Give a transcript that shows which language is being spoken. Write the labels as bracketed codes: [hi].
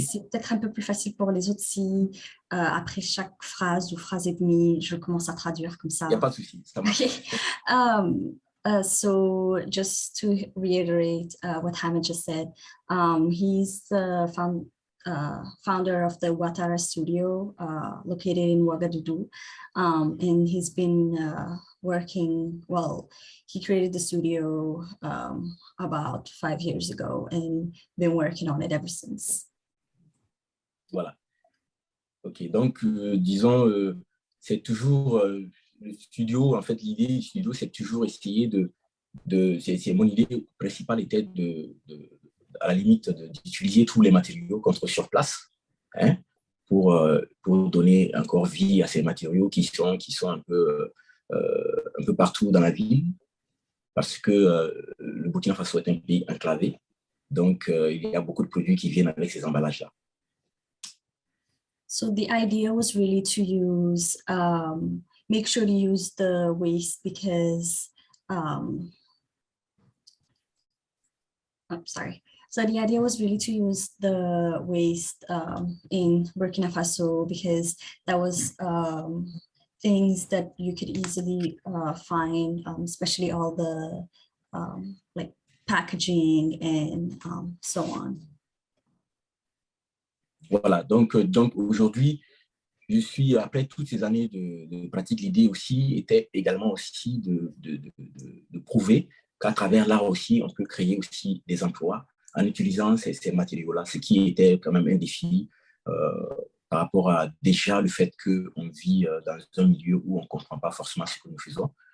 [fr] c'est peut-être un peu plus facile pour les autres si après chaque phrase ou phrase et demie, je commence à traduire comme ça. Il n'y a pas de souci, ça marche. [en] Okay. So just to reiterate what Hamid just said, he's the founder of the Ouattara studio located in Ouagadougou, and he's been working, well, he created the studio about 5 years ago and been working on it ever since. [fr] Voilà. Ok, donc disons, c'est toujours le studio, en fait, l'idée du studio, c'est toujours essayer c'est mon idée principale était à la limite d'utiliser tous les matériaux qu'on trouve sur place, hein, pour donner encore vie à ces matériaux qui sont un peu partout dans la ville, parce que le Burkina Faso est un pays enclavé, donc il y a beaucoup de produits qui viennent avec ces emballages-là. [en] So the idea was really to use, make sure to use the waste because, I'm sorry. So the idea was really to use the waste in Burkina Faso because that was things that you could easily find, especially all the like packaging and so on. [fr] Voilà, donc aujourd'hui, je suis, après toutes ces années de pratique, l'idée aussi était également aussi de prouver qu'à travers l'art aussi, on peut créer aussi des emplois en utilisant ces matériaux-là, ce qui était quand même un défi par rapport à déjà le fait qu'on vit dans un milieu où on ne comprend pas forcément ce que nous faisons.